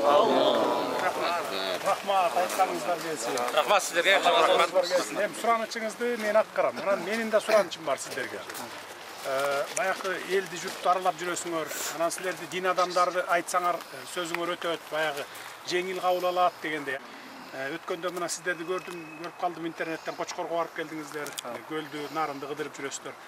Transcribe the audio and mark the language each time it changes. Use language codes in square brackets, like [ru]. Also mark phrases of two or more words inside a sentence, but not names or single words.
[ky] Rahmat, aytkanыңыздар келсин. Rahmat sizlerge, rahmat. Hem суранычыңызды мен аткарам. Менин да суранычым бар сиздерге. Баягы элди журтту аралап жүрөсүңөр, анан силерди дин адамдарды айтсаңар сөзүңөр өтөт, баягы жеңил кабыл алат дегенде. Өткөндө мына сиздерди көрүп калдым интернеттен, Кочкорго барып келдиңиздер, көлдү, нарынды кыдырып жүрөсүздөр.